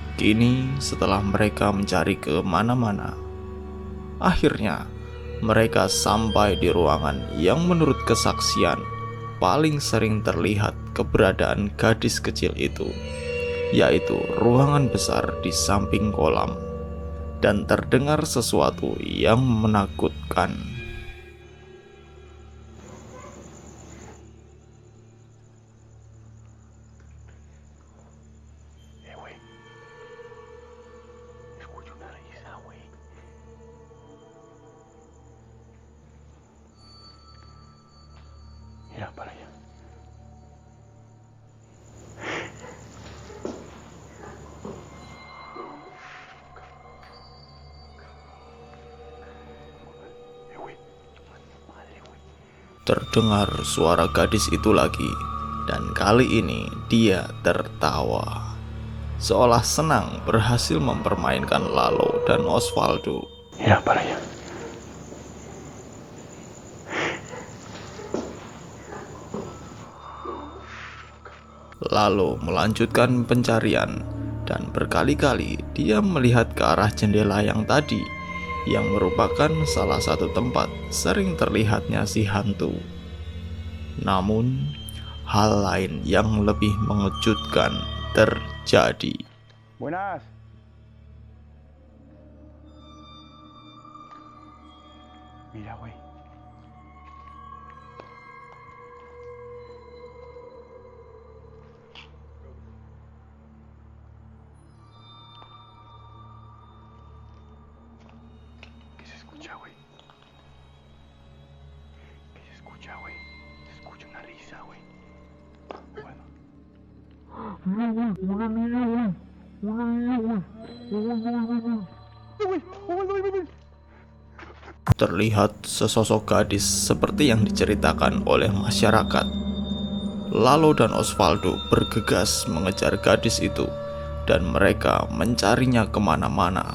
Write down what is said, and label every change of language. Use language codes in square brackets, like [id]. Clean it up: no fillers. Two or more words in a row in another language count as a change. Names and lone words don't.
[id] Kini setelah mereka mencari kemana-mana, akhirnya mereka sampai di ruangan yang menurut kesaksian paling sering terlihat keberadaan gadis kecil itu, yaitu ruangan besar di samping kolam, dan terdengar sesuatu yang menakutkan. [es] Güey. Escucho una risa, güey. Mira para allá. Güey. Madre, güey. [id] Terdengar suara gadis itu lagi, dan kali ini dia tertawa, seolah senang berhasil mempermainkan Lalo dan Osvaldo. [es] Mira para allá. [id] Lalo melanjutkan pencarian, dan berkali-kali dia melihat ke arah jendela yang tadi, yang merupakan salah satu tempat sering terlihatnya si hantu. Namun, hal lain yang lebih mengejutkan terjadi. [es] Buenas. Mira, güey. ¿Qué se escucha, güey? ¿Qué se escucha, güey? Se escucha una risa, güey. Bueno. [id] Terlihat sesosok gadis seperti yang diceritakan oleh masyarakat. Lalo dan Osvaldo bergegas mengejar gadis itu, dan mereka mencarinya kemana-mana.